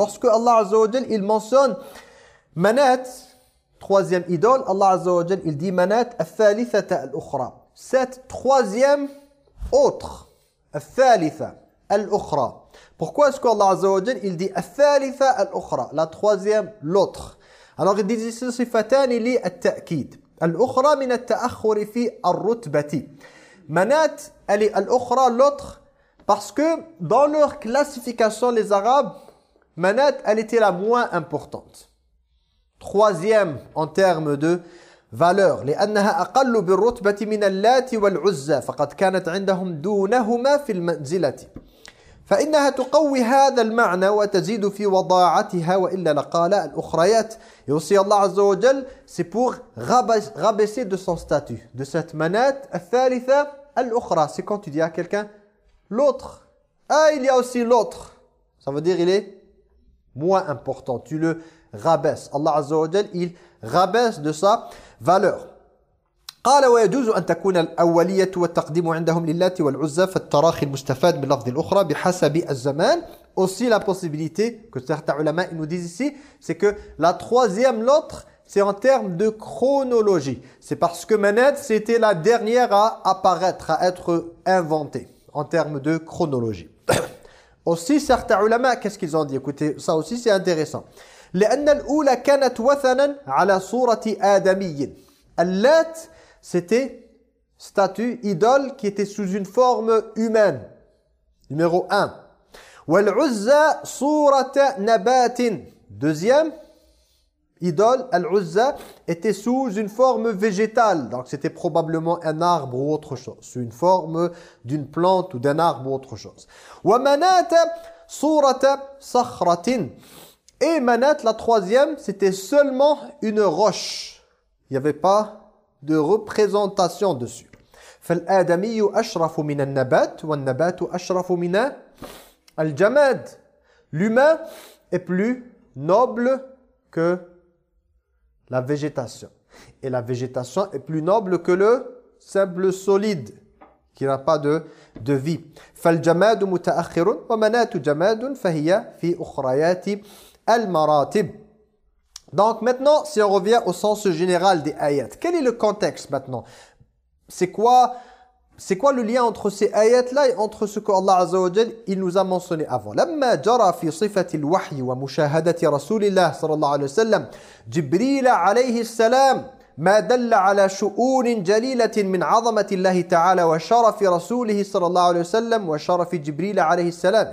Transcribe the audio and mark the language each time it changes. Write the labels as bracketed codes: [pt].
[fr] Lorsque Allah Azza wa Jal, il mentionne Manat, troisième idole, Allah Azza wa Jal, il dit Manat [ar] الثَّالِثَةَ الْأُخْرَى. [fr] Cette troisième autre, [ar] الثَّالِثَةَ الْأُخْرَى. [fr] Pourquoi est-ce qu'Allah Azza wa Jal, il dit [ar] الثَّالِثَةَ الْأُخْرَى, [fr] la troisième, l'autre? Alors il dit ici [ar] صِفَتَانِ لِي التَّأْكِيدِ الْأُخْرَى مِنَ التَّأَخُرِ فِي الرُّتْبَةِ. [fr] Manat, elle est الْأُخْرَى, l'autre. Parce que dans leur classification, les Arabes, Manat, elle était la moins importante. Troisième en termes de valeur. [ar] لأنها أقل بالرتبة من اللات والعزة فقد كانت عندهم دونهما في المنزلة. فإنها تقوي هذا المعنى وتزيد في وضاعتها وإلا لقال الأخريات. يوصي الله عز وجل, [fr] c'est pour rabaisser de son statut, de cette Manat, [ar] الثالثة, الأخرى. [fr] C'est quand tu dis à quelqu'un, l'autre. Ah, il y a aussi l'autre. Ça veut dire il est moins important. Tu le rabaisses. Allah Azza wa Jal, il rabaisse de sa valeur. [ar] قال ويجوز أن تكون الأولية والتقديم عندهم للات والعزة فالتراخي المستفاد من لفظ الأخرى بحسب الزمان. [fr] Aussi la possibilité que certains ulama nous disent ici, c'est que la troisième, l'autre, c'est en termes de chronologie. C'est parce que Manat, c'était la dernière à apparaître, à être inventée. En termes de chronologie. Aussi, certains ulama, qu'est-ce qu'ils ont dit? Écoutez, ça aussi, c'est intéressant. [ar] لَأَنَّ الْأُولَ كَانَتْ وَثَنًا عَلَى صُورَةِ آدَمِيِّ. [fr] اللَّاتِ, c'était statue, idole, qui était sous une forme humaine. Numéro 1. [ar] وَالْعُزَّ صُورَةَ نَبَاتٍ. [fr] Deuxième, idole, الْعُزَّ, était sous une forme végétale. Donc, c'était probablement un arbre ou autre chose. Sous une forme d'une plante ou d'un arbre ou autre chose. [ar] وَمَنَاتَ صُورَةَ صَخْرَةٍ. [fr] Et Manat, la troisième, c'était seulement une roche. Il n'y avait pas de représentation dessus. [ar] فَالْآدَمِيُّ أَشْرَفُ مِنَ النَّبَاتِ وَالنَّبَاتُ أَشْرَفُ مِنَ الْجَمَادِ. [fr] L'humain est plus noble que la végétation. Et la végétation est plus noble que le simple solide qui n'a pas de vie. [ar] فالجماد متأخر ومنات جماد فهي في أخريات المراتب. [fr] Donc maintenant, si on revient au sens général des ayats, quel est le contexte maintenant? C'est quoi le lien entre ces ayats-là et entre ce que Allah Azza wa Jalla il nous a mentionné avant? [ar] لَمَّا جَرَى فِي صِفَةِ الْوَحْيِ وَمُشَاهَدَةِ رَسُولِ اللَّهِ صَلَى اللَّهُ عَلَيْهِ وَسَلَّمَ جِبْرِيلَ عَلَيْهِ السَّلَامُ مَا دَلَّ عَلَى شُؤُونٍ جَلِيلَةٍ مِنْ عَظَمَةِ اللَّهِ تَعَالَى وَشَرَفِ رَسُولِهِ صَلَى اللَّهُ عَلَيْهِ وَسَلَّمَ وَشَرَفِ جِبْرِيلَ عَلَيْهِ السَّلَامُ.